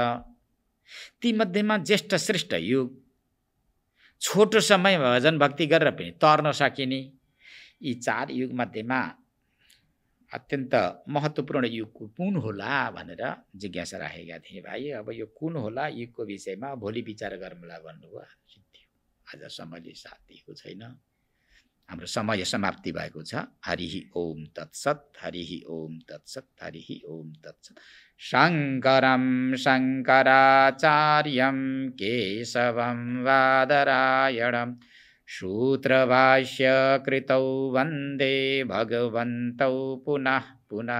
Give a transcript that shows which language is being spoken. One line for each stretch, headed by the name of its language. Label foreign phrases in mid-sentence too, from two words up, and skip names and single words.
Nepali: ती मध्येमा ज्येष्ठ श्रेष्ठ युग, छोटो समय भजन भक्ति गरेर पनि तर्न सकिने यी चार युग मध्येमा अत्यन्त महत्त्वपूर्ण युग कुन होला भनेर जिज्ञासा राखेका थिए। भाइ अब यो कुन होला युगको विषयमा भोलि विचार गरौँला भन्नुभयो। सिद्धियो, आज समयले साथ दिएको छैन, हाम्रो समय समाप्ति भएको छ।
Sanskrit: हरिः ओम तत्सत्, हरिः ओम तत्सत्, हरिः ओम तत्सत्। शङ्करं शङ्कराचार्यं केशवं बादरायणं सूत्रभाष्यकृतौ वन्दे भगवन्तौ पुनः पुनः।